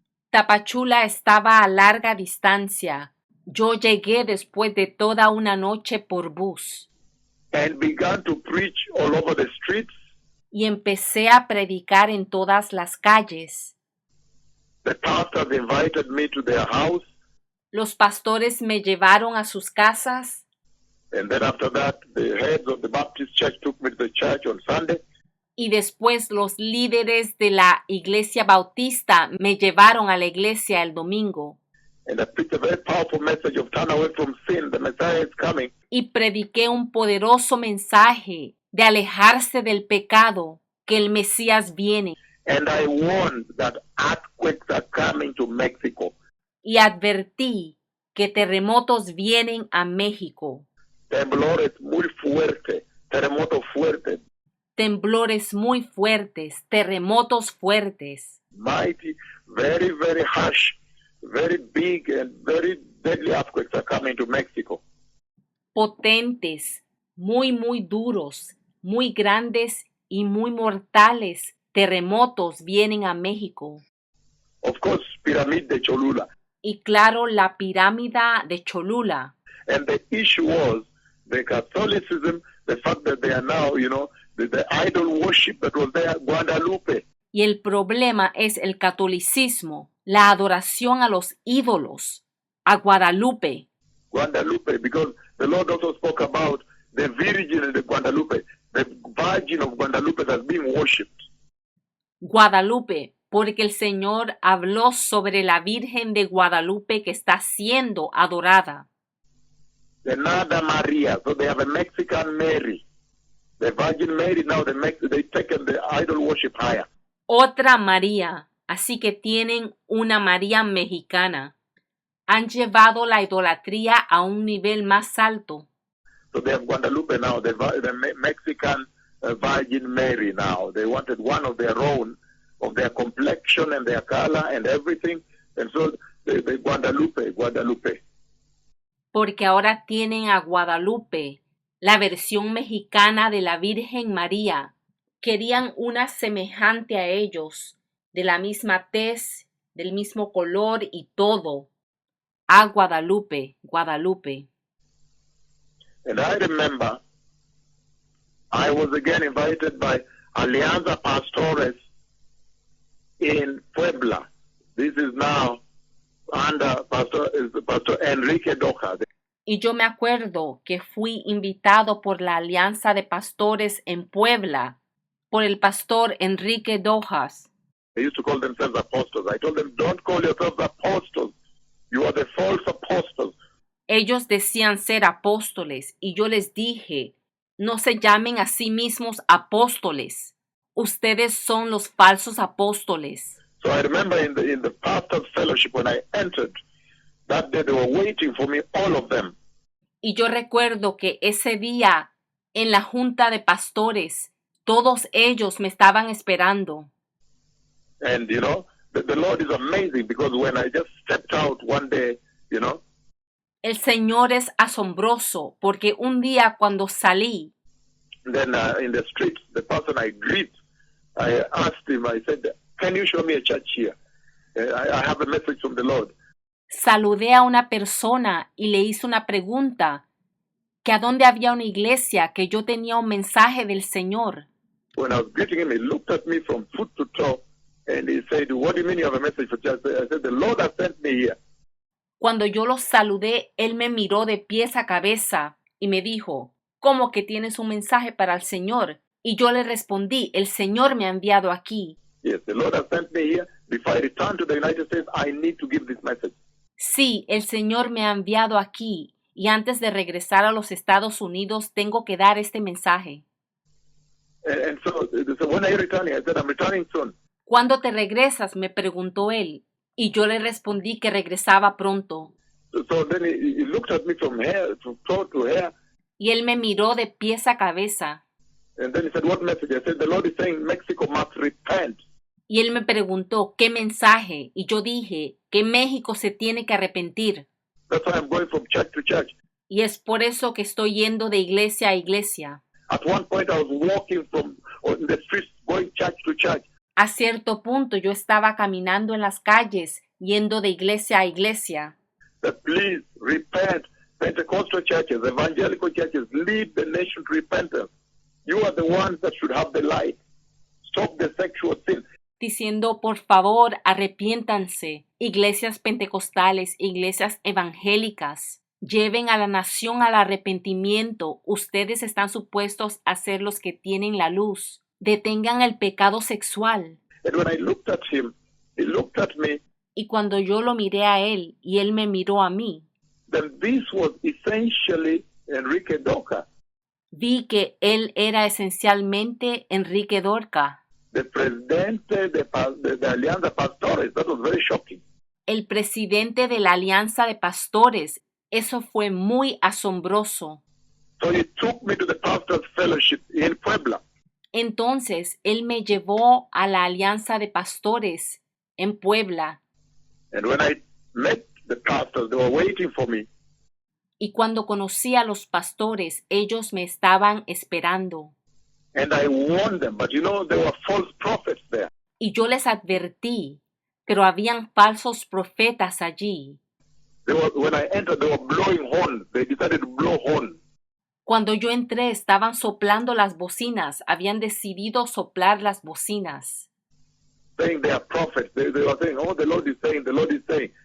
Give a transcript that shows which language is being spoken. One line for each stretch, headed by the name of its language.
Spanish: Tapachula estaba a larga distancia. Yo llegué después de toda una noche por bus.
English: And began to preach all over the streets.
Spanish: Y empecé a predicar en todas las calles.
English: The pastors invited me to their house.
Spanish: Los pastores me llevaron a sus casas.
English: And then after that, the heads of the Baptist church took me to the church on Sunday.
Spanish: Y después los líderes de la iglesia bautista me llevaron a la iglesia el domingo.
English: And I preached a very powerful message of turn away from sin. The Messiah is coming.
Spanish: Y prediqué un poderoso mensaje de alejarse del pecado, que el Mesías viene.
English: And I warned that earthquakes are coming to Mexico.
Spanish: Y advertí que terremotos vienen a México. Temblores muy fuertes, terremotos fuertes. Temblores muy fuertes, terremotos fuertes.
English: Mighty, very, very harsh, very big and very deadly earthquakes are coming to Mexico.
Spanish: Potentes, muy, muy duros, muy grandes y muy mortales terremotos vienen a México.
English: Of course, Pyramid de Cholula.
Spanish: Y claro, la pirámide de Cholula.
English: And the issue was the Catholicism, the fact that they are now, the idol worship that was there, Guadalupe.
Spanish: Y el problema es el catolicismo, la adoración a los ídolos, a Guadalupe.
English: Guadalupe, because the Lord also spoke about the Virgin de Guadalupe, the Virgin of Guadalupe that's being worshipped.
Spanish: Guadalupe, porque el Señor habló sobre la Virgen de Guadalupe que está siendo adorada.
English: Another Maria, so they have a Mexican Mary. The Virgin Mary, now they've taken the idol worship higher.
Spanish: Otra María, así que tienen una María mexicana. Han llevado la idolatría a un nivel más alto.
English: So they have Guadalupe now, the Mexican Virgin Mary now. They wanted one of their own, of their complexion and their color and everything. And so they Guadalupe.
Spanish: Porque ahora tienen a Guadalupe, la versión mexicana de la Virgen María. Querían una semejante a ellos, de la misma tez, del mismo color y todo. A Guadalupe, Guadalupe.
English: And I remember I was again invited by Alianza Pastores in Puebla. This is now under Pastor Enrique Doja.
Spanish: Y yo me acuerdo que fui invitado por la Alianza de Pastores en Puebla, por el pastor Enrique Dojas.
English: They used to call themselves apostles. I told them, don't call yourselves apostles. You are the false apostles.
Spanish: Ellos decían ser apóstoles y yo les dije, no se llamen a sí mismos apóstoles. Ustedes son los falsos apóstoles.
English: So I remember in the pastor's fellowship when I entered, that day they were waiting for me, all of them.
Spanish: Y yo recuerdo que ese día en la junta de pastores, todos ellos me estaban esperando.
English: And, the Lord is amazing because when I just stepped out one day,
Spanish: El Señor es asombroso porque un día cuando salí,
English: then in the street, the person I greet, I asked him, I said, can you show me a church here? I have a message from the Lord.
Spanish: saludé a una persona y le hice una pregunta, que a dónde había una iglesia, que yo tenía un mensaje del Señor.
English: When I was greeting him, he looked at me from foot to toe and he said, what do you mean you have a message for church? I said, the Lord has sent me here.
Spanish: Cuando yo lo saludé, él me miró de pies a cabeza y me dijo, ¿cómo que tienes un mensaje para el Señor? Y yo le respondí, el Señor me ha enviado aquí.
English: Yes, the Lord has sent me here. Before I return to the United States, I need to give this message.
Spanish: Sí, el Señor me ha enviado aquí y antes de regresar a los Estados Unidos tengo que dar este mensaje.
English: And so when are you returning? I said, I'm returning soon.
Spanish: ¿Cuándo te regresas?, me preguntó él, y yo le respondí que regresaba pronto.
English: So then he looked at me from toe to hair,
Spanish: Y él me miró de pies a cabeza,
English: and then he said, what message? I said, the Lord is saying Mexico must repent.
Spanish: y él me preguntó, ¿qué mensaje? Y yo dije, que México se tiene que arrepentir.
English: That's why I'm going from church to church.
Spanish: Y es por eso que estoy yendo de iglesia a iglesia.
English: At one point, I was walking in the streets, going church to church.
Spanish: A cierto punto yo estaba caminando en las calles, yendo de iglesia a iglesia.
English: That please repent. Pentecostal churches, evangelical churches, lead the nation to repentance. You are the ones that should have the light. Stop the sexual sin.
Spanish: Diciendo, por favor, arrepiéntanse. Iglesias pentecostales, iglesias evangélicas, lleven a la nación al arrepentimiento. Ustedes están supuestos a ser los que tienen la luz. Detengan el pecado sexual.
English: And when I looked at him, he looked at me.
Spanish: Y cuando yo lo miré a él y él me miró a mí,
English: Then this was essentially Enrique Doca,
Spanish: vi que él era esencialmente Enrique Dorca,
English: the presidente de Alianza Pastores. That was very shocking.
Spanish: el presidente de la Alianza de Pastores. Eso fue muy asombroso.
English: So he took me to the pastor's fellowship in Puebla.
Spanish: Entonces, él me llevó a la Alianza de Pastores en Puebla.
English: And when I met the pastors, they were waiting for me.
Spanish: Y cuando conocí a los pastores, ellos me estaban esperando.
English: And I warned them, but there were false prophets there.
Spanish: Y yo les advertí, pero habían falsos profetas allí.
English: When I entered, they were blowing horns. They decided to blow horns.
Spanish: Cuando yo entré, estaban soplando las bocinas, habían decidido soplar las bocinas,
English: Saying they are prophets. They were saying, oh, the Lord is saying, the Lord is saying.